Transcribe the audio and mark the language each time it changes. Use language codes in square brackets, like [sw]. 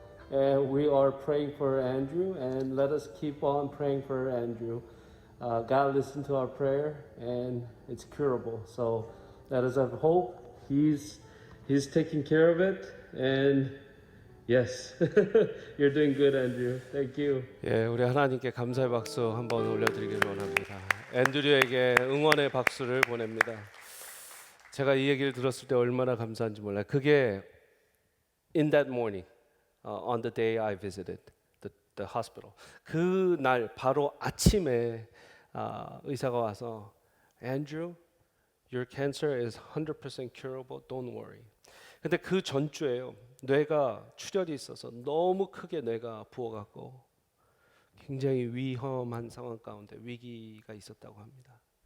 [en] And we are praying for Andrew, and let us keep on praying for Andrew. God listened to our prayer, and it's curable. So let us have hope. He's taking care of it, and yes, you're doing good, Andrew. Thank you. [ko] 예, 우리 하나님께 감사의 박수 한번 올려드리길 원합니다. 앤드류에게 응원의 박수를 보냅니다. 제가 이 얘기를 들었을 때 얼마나 감사한지 몰라요. 그게 [en] in that morning, on the day I visited the hospital. [ko] 그 날 바로 아침에 의사가 와서 [en] Andrew, your cancer is 100% curable. Don't worry. [ko] 근데 그 전주에요. 뇌가 출혈이 있어서 너무 크게 뇌가 부어갖고 굉장히 위험한 상황 가운데 위기가 있었다고 합니다.